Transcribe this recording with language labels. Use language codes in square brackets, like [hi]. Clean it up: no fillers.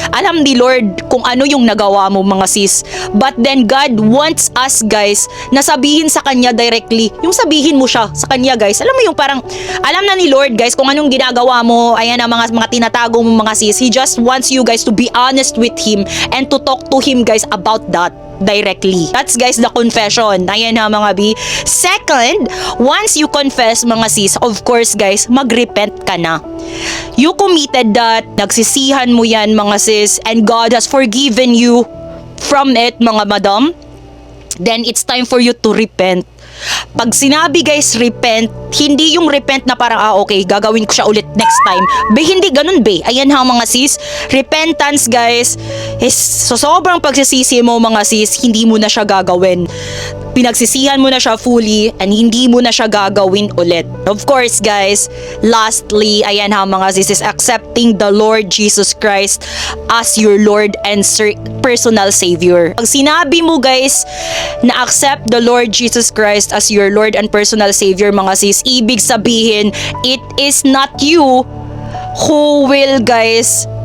[tl] Alam ni Lord kung ano yung nagawa mo mga sis. [en] But then God wants us guys [tl] na sabihin sa Kanya directly. Yung sabihin mo siya sa Kanya guys. Alam mo yung parang alam na ni Lord guys kung anong ginagawa mo. Ayan ha mga tinatago mo mga sis. [en] He just wants you guys to be honest with Him and to talk to Him guys about that directly. That's guys the confession. [tl] Ayan ha mga B. [en] Second, once you confess [tl] mga sis, [en] of course guys, [tl] mag-repent ka na. [en] You committed that, [tl] nagsisihan mo yan mga sis, [en] and God has forgiven you from it mga madam. Then it's time for you to repent. [tl] Pag sinabi guys repent, hindi yung repent na parang okay, gagawin ko siya ulit next time. Be, hindi ganun be. Ayan ha mga sis. Repentance guys is so sobrang pagsisisi mo mga sis, hindi mo na siya gagawin. Pinagsisihan mo na siya fully and hindi mo na siya gagawin ulit. [en] Of course guys, lastly, [tl] ayan ha mga sis, [en] is accepting the Lord Jesus Christ as your Lord and personal Savior. [tl] Pag sinabi mo guys na [en] accept the Lord Jesus Christ as your Lord and personal Savior [tl] mga sis, ibig sabihin, [en] it is not you who will guys